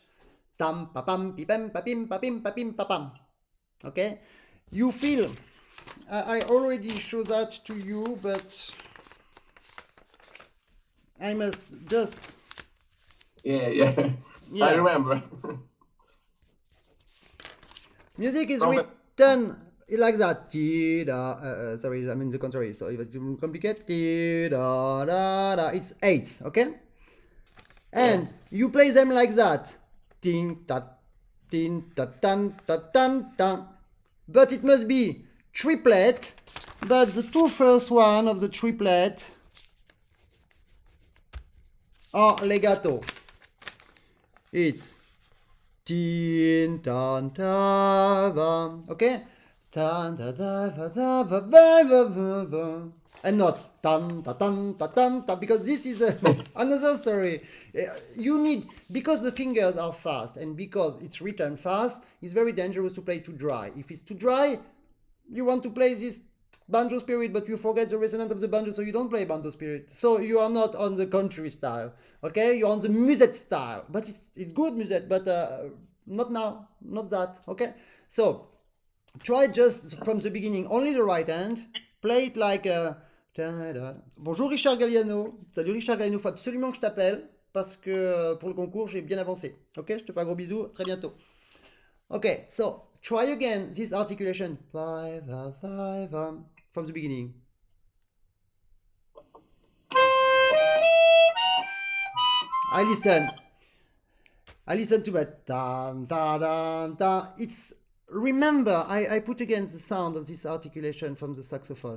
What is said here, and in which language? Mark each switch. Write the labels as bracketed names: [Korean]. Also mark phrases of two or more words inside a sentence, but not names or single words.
[English] Tam pa pam pi pam pa pim pa pim pa pim pa pam. Okay, you feel. I already show that to you, but I must just. Yeah. I remember. Music is written like that. Sorry, I mean the contrary. So if it's complicated, it's eights, okay? And you play them like that. Ting ta tan ta tan ta. But it must be triplet. But the two first one of the triplet are legato. It's tin tan ta va. Okay? Tan ta da va da va va va. And not tan ta tan ta tan ta, because this is another story. You need, because the fingers are fast and because it's written fast, it's very dangerous to play too dry. If it's too dry, you want to play this banjo spirit, but you forget the resonance of the banjo, so you don't play banjo spirit. So you are not on the country style, okay? You're on the musette style, but it's good musette, but not now, not that, okay? So try just from the beginning, only the right hand, play it like Bonjour Richard Galliano. [French] Salut Richard Galliano, faut absolument que je t'appelle parce que pour le concours j'ai bien avancé. Ok, je te fais un gros bisou, très bientôt. [English] Ok, so try again this articulation from the beginning. I listen to that. It's, remember, I put again the sound of this articulation from the saxophone.